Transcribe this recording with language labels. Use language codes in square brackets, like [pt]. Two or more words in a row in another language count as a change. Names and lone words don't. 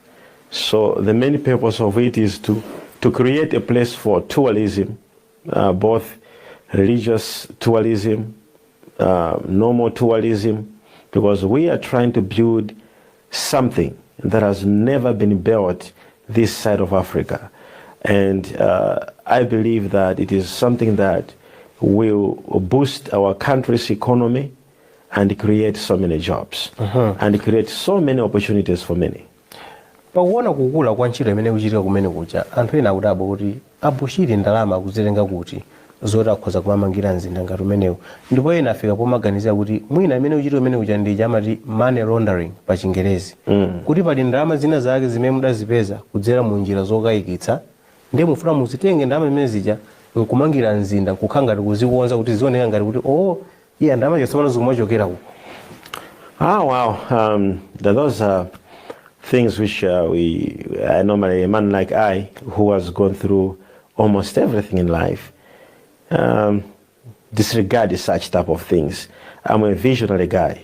[en] So the main purpose of it is to create a place for tourism, both religious tourism, normal tourism, because we are trying to build something that has never been built this side of Africa. And I believe that it is something that will boost our country's economy and create so many jobs and create so many opportunities for many. [ny] Pakuona kukula kwa ntchito imene kuchitika kumene kucha anthu ena akudabwa kuti abushiri ndalama kuzitenga kuti zoti akhoza kumamangira mzinda ngati umenewu ndipo ena afika pomaganiza kuti mwina imene kuchitika kumene kucha ndi chamati [en] money laundering [ny] pa Chingerezi kuti pali ndalama zina zake zimene mudazipeza kudzera mu njira zokayikitsa ndiye mufuna muzitenge ndalama zimene zija nkumangira mzinda nkukhala ngati kuzikonza kuti zioneka ngati kuti iya ndalama zosapano zikumachokera uko. [en] Those are things which normally a man like I, who has gone through almost everything in life, disregard such type of things. I'm a visionary guy.